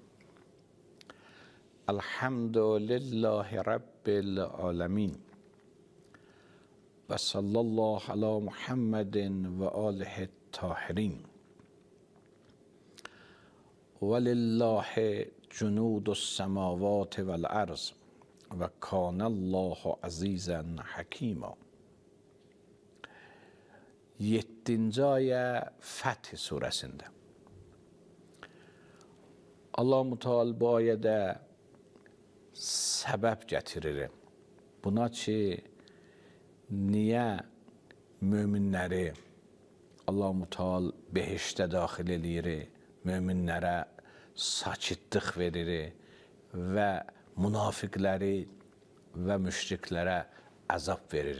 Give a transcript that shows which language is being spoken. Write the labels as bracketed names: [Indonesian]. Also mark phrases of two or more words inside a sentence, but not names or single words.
[Arabic] الحمد لله رب العالمین و صلی الله علی محمد و آله الطاهرین. ولله جنود السماوات والارض و کان الله عزیزا حکیما. [Azerbaijani] 7-ci ayə Fəth surəsində Allah Müteal bu ayədə səbəb gətirir. Buna ki, niyə möminləri Allah Müteal behiştə daxil eləyir, möminlərə sakitlik verir və münafiqləri və müşriklərə əzab verir.